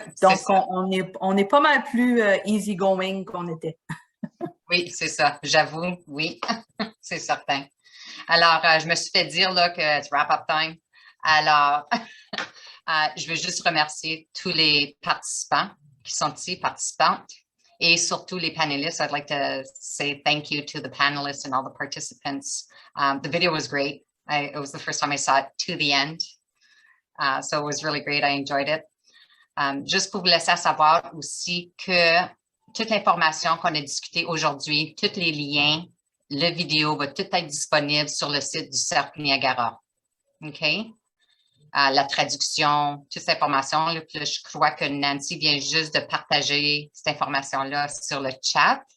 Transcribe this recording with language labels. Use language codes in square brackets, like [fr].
[fr] Donc, on est pas mal plus [en] easy going [fr] qu'on était. Oui, c'est ça. J'avoue, oui, c'est certain. Alors, je me suis fait dire là, que c'est [en] wrap-up time. [fr] Alors, je veux juste remercier tous les participants qui sont ici, participantes, et surtout les panélistes. [en] I'd like to say thank you to the panelists and all the participants. The video was great. It was the first time I saw it to the end. So it was really great. I enjoyed it. [fr] Juste pour vous laisser savoir aussi que toute l'information qu'on a discutée aujourd'hui, tous les liens, le vidéo va tout être disponible sur le site du Cercle Niagara. OK? La traduction, toute cette information. Là, je crois que Nancy vient juste de partager cette information-là sur le chat.